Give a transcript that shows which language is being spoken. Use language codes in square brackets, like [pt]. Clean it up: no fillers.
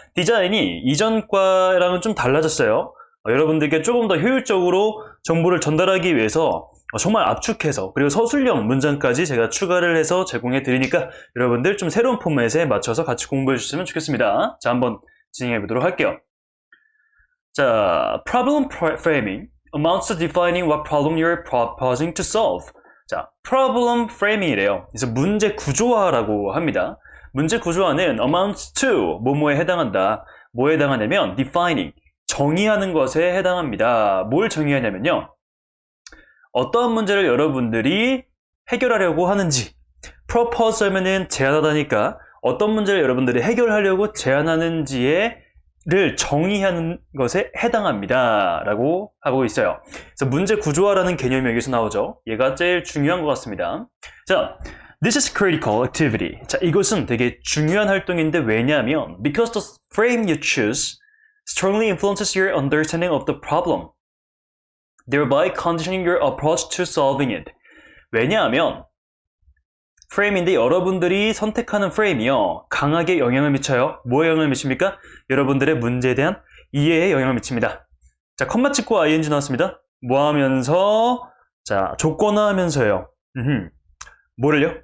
[ko] 디자인이 이전 과랑은 좀 달라졌어요. 여러분들께 조금 더 효율적으로 정보를 전달하기 위해서 정말 압축해서 그리고 서술형 문장까지 제가 추가를 해서 제공해 드리니까 여러분들 좀 새로운 포맷에 맞춰서 같이 공부해 주셨으면 좋겠습니다. 자, 한번 진행해 보도록 할게요. [en] 자, problem framing amounts to defining what problem you're proposing to solve. [ko] 자, problem framing이래요. 그래서 문제 구조화라고 합니다. 문제 구조화는 amounts to 뭐뭐에 해당한다. 뭐에 해당하냐면 defining 정의하는 것에 해당합니다. 뭘 정의하냐면요. 어떠한 문제를 여러분들이 해결하려고 하는지 propose 하면은 제안하다니까 어떤 문제를 여러분들이 해결하려고 제안하는지에 를 정의하는 것에 해당합니다 라고 하고 있어요. 그래서 문제 구조화라는 개념이 여기서 나오죠. 얘가 제일 중요한 것 같습니다. [en] 자, this is critical activity. [ko] 자, 이것은 되게 중요한 활동인데 왜냐하면 [en] because the frame you choose strongly influences your understanding of the problem, thereby conditioning your approach to solving it. [ko] 왜냐하면 프레임인데 여러분들이 선택하는 프레임이요 강하게 영향을 미쳐요. 뭐에 영향을 미칩니까? 여러분들의 문제에 대한 이해에 영향을 미칩니다. 자, 컴마 찍고 ing 나왔습니다. 뭐 하면서? 자, 조건화하면서요. 뭐를요?